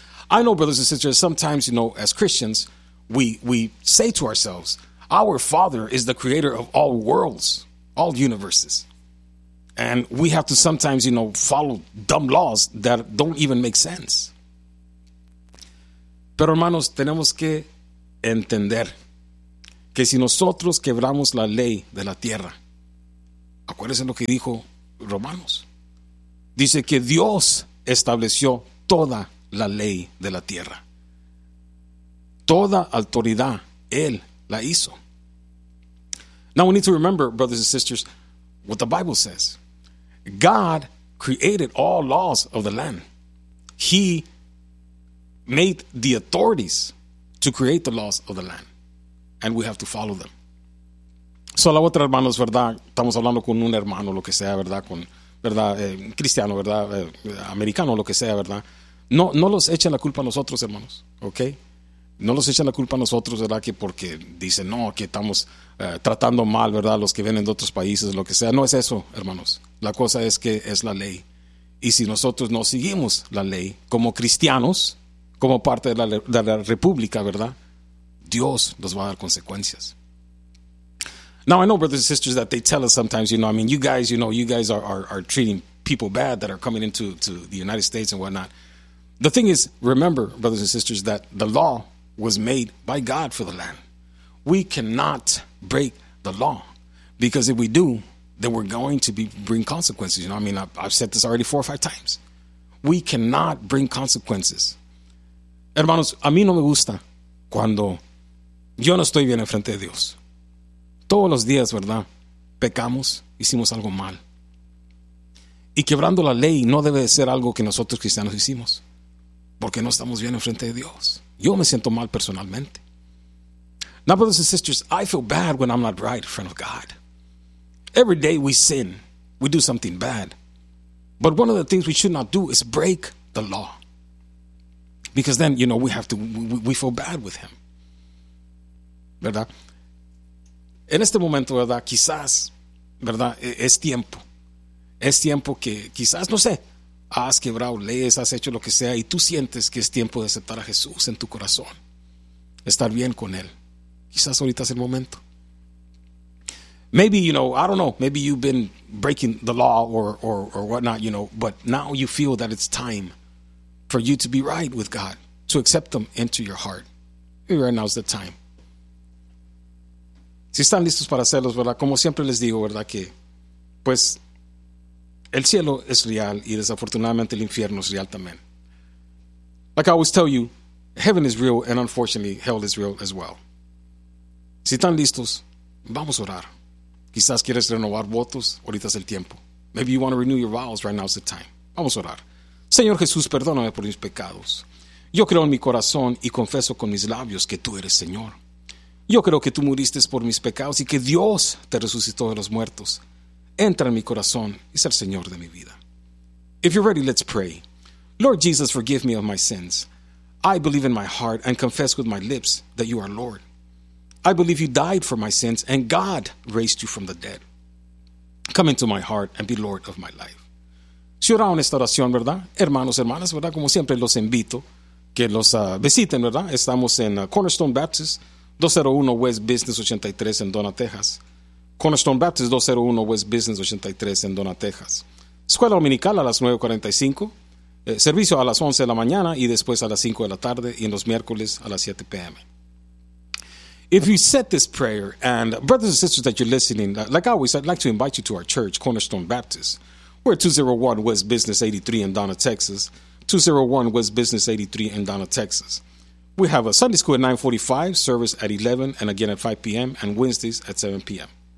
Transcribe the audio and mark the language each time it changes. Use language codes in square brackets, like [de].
[en] I know, brothers and sisters, sometimes, you know, as Christians, we say to ourselves, our Father is the creator of all worlds, all universes. And we have to sometimes, you know, follow dumb laws that don't even make sense. [es] Pero hermanos, tenemos que entender que si nosotros quebramos la ley de la tierra. Acuérdense lo que dijo Romanos. Dice que Dios estableció toda la ley de la tierra. Toda autoridad, Él la hizo. [en] Now we need to remember, brothers and sisters, what the Bible says. God created all laws of the land. He made the authorities to create the laws of the land. And we have to follow them. [es] So la otra, hermanos, verdad, estamos hablando con un hermano, lo que sea, verdad, con, verdad, cristiano, verdad, americano, lo que sea, verdad. No los echen la culpa a nosotros, hermanos, ok. No los echen la culpa a nosotros, ¿verdad? Que porque dicen, no, que estamos tratando mal, ¿verdad? Los que vienen de otros países, lo que sea. No es eso, hermanos. La cosa es que es la ley. Y si nosotros no seguimos la ley como cristianos, como parte de la república, ¿verdad? Dios nos va a dar consecuencias. [en] Now, I know, brothers and sisters, that they tell us sometimes, you know, I mean, you guys are treating people bad that are coming into the United States and whatnot. The thing is, remember, brothers and sisters, that the law was made by God for the land. We cannot break the law, because if we do, then we're going to bring consequences. You know, I mean, I've said this already 4 or 5 times. We cannot bring consequences. [es] Hermanos, a mí no me gusta cuando yo no estoy bien enfrente de Dios. Todos los días, ¿verdad? Pecamos, hicimos algo mal. Y quebrando la ley no debe de ser algo que nosotros cristianos hicimos, porque no estamos bien enfrente de Dios. Yo me siento mal personalmente. [en] Now, brothers and sisters, I feel bad when I'm not right in front of God. Every day we sin, we do something bad. But one of the things we should not do is break the law. Because then, you know, we feel bad with Him. [es] ¿Verdad? En este momento, ¿verdad? Quizás, ¿verdad? Es tiempo. Es tiempo que quizás, no sé, has quebrado leyes, has hecho lo que sea, y tú sientes que es tiempo de aceptar a Jesús en tu corazón, estar bien con Él. Quizás ahorita es el momento. [en] Maybe, you know, I don't know, maybe you've been breaking the law or whatnot, you know, but now you feel that it's time for you to be right with God, to accept Him into your heart. Maybe right now is the time. [es] Si están listos para hacerlos, ¿verdad? Como siempre les digo, ¿verdad? Que, pues, el cielo es real y desafortunadamente el infierno es real también. [en] Like I always tell you, heaven is real and unfortunately hell is real as well. [es] Si están listos, vamos a orar. Quizás quieres renovar votos, ahorita es el tiempo. [en] Maybe you want to renew your vows, right now is the time. [es] Vamos a orar. Señor Jesús, perdóname por mis pecados. Yo creo en mi corazón y confieso con mis labios que tú eres Señor. Yo creo que tú muriste por mis pecados y que Dios te resucitó de los muertos. Entra en mi corazón y sé el Señor de mi vida. [en] If you're ready, let's pray. Lord Jesus, forgive me of my sins. I believe in my heart and confess with my lips that you are Lord. I believe you died for my sins and God raised you from the dead. Come into my heart and be Lord of my life. [es] Si oraron esta oración, ¿verdad? Hermanos, hermanas, ¿verdad? Como siempre los invito que los visiten, ¿verdad? Estamos en Cornerstone Baptist, 201 West Business 83 en Donna, Texas. Cornerstone Baptist 201 West Business 83 en Donna, Texas. Escuela Dominical a las 9:45. Servicio a las 11 de la mañana y después a las 5 de la tarde y en los miércoles a las 7 p.m. [en] If you said this prayer, and brothers and sisters that you're listening, like always, I'd like to invite you to our church, Cornerstone Baptist. We're 201 West Business 83 in Donna, Texas. 201 West Business 83 in Donna, Texas. We have a Sunday school at 9:45, service at 11, and again at 5 p.m., and Wednesdays at 7 p.m.